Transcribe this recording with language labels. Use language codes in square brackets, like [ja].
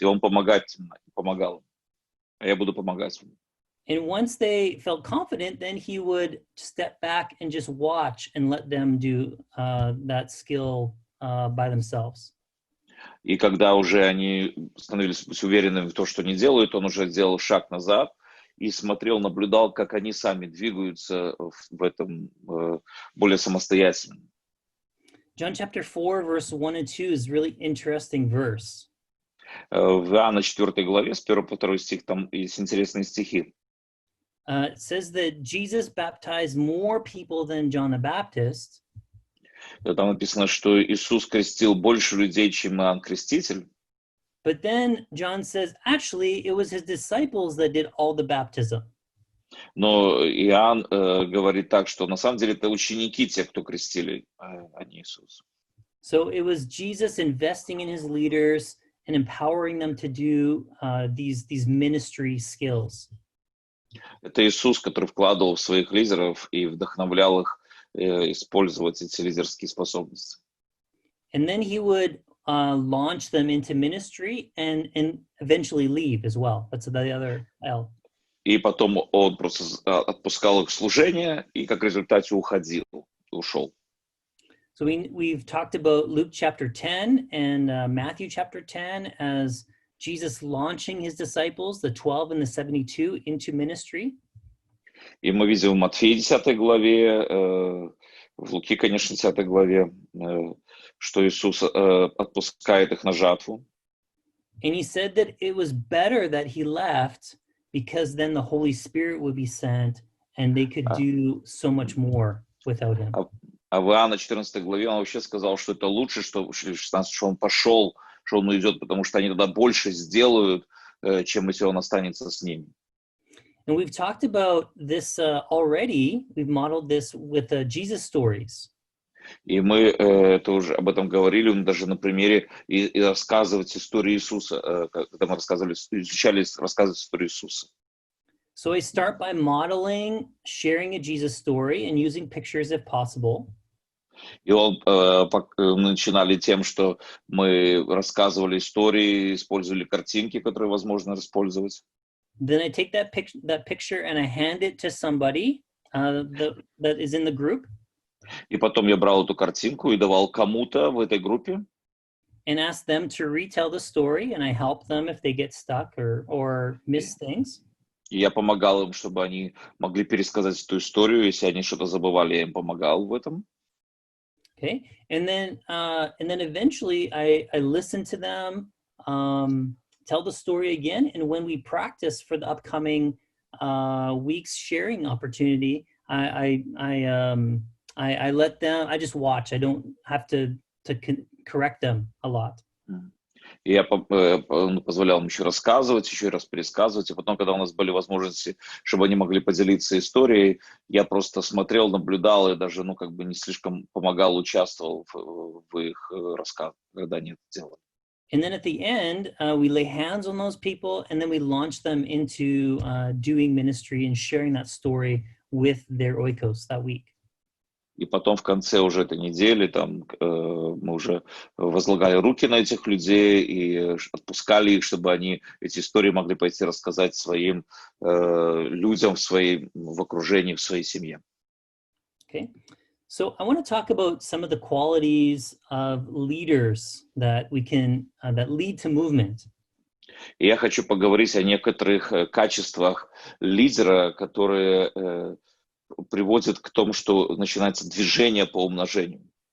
[ru] И он помогал им, а я буду помогать вам. [en] And once they felt confident, then he would step back and just watch and let them do that skill by themselves. [ru] И когда уже они становились уверенными в том, что они делают, он уже делал шаг назад и смотрел, наблюдал, как они сами двигаются в этом более самостоятельно. [en] John chapter 4, verse 1 and 2 is really interesting verse. [ru] В Иоанна 4 главе, с 1 по 2 стих, там есть интересные стихи. [en] It says that Jesus baptized more people than John the Baptist. [ru] Там написано, что Иисус крестил больше людей, чем Иоанн Креститель. [en] But then John says, actually, it was his disciples that did all the baptism. [ru] Но Иоанн говорит так, что на самом деле это ученики, те, кто крестили, а не Иисус. [en] So it was Jesus investing in his leaders and empowering them to do these ministry skills. [ru] Это Иисус, который вкладывал в своих лидеров и вдохновлял их использовать эти лидерские способности. [en] And then he would launch them into ministry and eventually leave as well. That's the other L. [ru] И потом он просто отпускал их в служение и как результате ушел. [en] So we've talked about Luke chapter 10 and Matthew chapter 10 as Jesus launching his disciples, the 12 and the 72, into ministry. [ru] И мы видим в Матфея 10 главе, в Луки, конечно, 10 главе, что Иисус отпускает их на жатву. [en] And he said that it was better that he left because then the Holy Spirit would be sent and they could do so much more without him. [ru] А в Иоанна 14 главе он вообще сказал, что это лучше, что 16, что он пошел, что он уйдет, потому что они тогда больше сделают, чем если он останется с ними. [en] And we've talked about this already. We've modeled this with Jesus stories. [ru] И мы это уже об этом говорили, даже на примере и рассказывать историю Иисуса, когда мы изучали рассказывать историю Иисуса. [en] So I start by modeling, sharing a Jesus story, and using pictures if possible. [ru] И мы начинали тем, что мы рассказывали истории, использовали картинки, которые возможно использовать. [en] Then I take that picture and I hand it to somebody that is in the group. [ru] И потом я брал эту картинку и давал кому-то в этой группе. [en] And ask them to retell the story, and I help them if they get stuck or miss things. [ru] И я помогал им, чтобы они могли пересказать эту историю, если они что-то забывали, я им помогал в этом. [en] Okay, and then eventually I listen to them, tell the story again, and when we practice for the upcoming week's sharing opportunity, I let them. I just watch. I don't have to correct them a lot. [ru] И я позволял им еще рассказывать, еще раз пересказывать. И потом, когда у нас были возможности, чтобы они могли поделиться историей, я просто смотрел, наблюдал и даже, не слишком помогал, участвовал в их рассказах, когда они это делали. [en] And then at the end, we lay hands on those people, and then we launch them into doing ministry and sharing that story with their oikos that week. [ru] И потом в конце уже этой недели мы уже возлагали руки на этих людей и отпускали их, чтобы они эти истории могли пойти рассказать своим людям в окружении, в своей семье. [en] Okay, so I want to talk about some of the qualities of leaders that we can that lead to movement. [ru] И я хочу поговорить о некоторых качествах лидера, которые приводит к тому, что начинается движение по умножению.